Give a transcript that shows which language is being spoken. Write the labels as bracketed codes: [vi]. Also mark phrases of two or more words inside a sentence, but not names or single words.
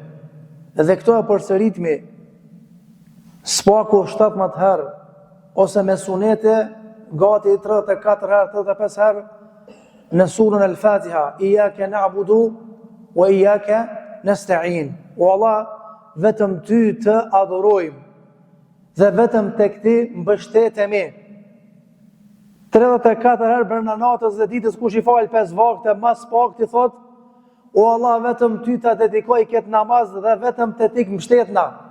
[sq] Dhe këto e përsëritmi spaku 17 herë ose me sunete gati 34 herë, 35 herë në surën Al-Fatiha: [ar] "إياك نعبد وإياك نستعين." [sq] O Allah, vetëm ty të adhurojmë dhe vetëm tek ti mbështetemi. 34 herë brenda natës dhe ditës kush I fal 5 vakte, mas pak ti thot: "O Allah, vetëm ty të dedikoj këtë namaz dhe vetëm te ti mbështetna."